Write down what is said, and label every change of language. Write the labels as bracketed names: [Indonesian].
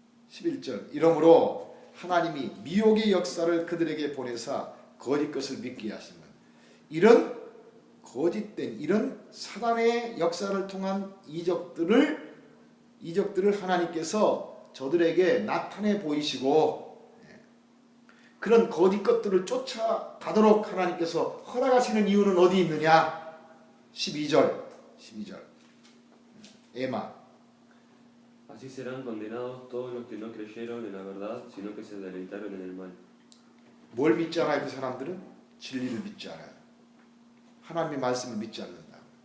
[Korean] 11절 이러므로 하나님이 미혹의 역사를 그들에게 보내사 거짓 것을 믿게 하시면 이런 거짓된 이런 사단의 역사를 통한 이적들을 하나님께서 저들에게 나타내 보이시고 그런 거짓 것들을 쫓아가도록 하나님께서 허락하시는 이유는 어디 있느냐? 12절 에마 [Spanish] Así serán condenados todos los que no creyeron en la verdad, sino que se deleitaron en el mal. [Korean] 뭘 믿지 않아요? 그 사람들은 진리를 믿지 않아요. 하나님의 말씀을 믿지 않는다.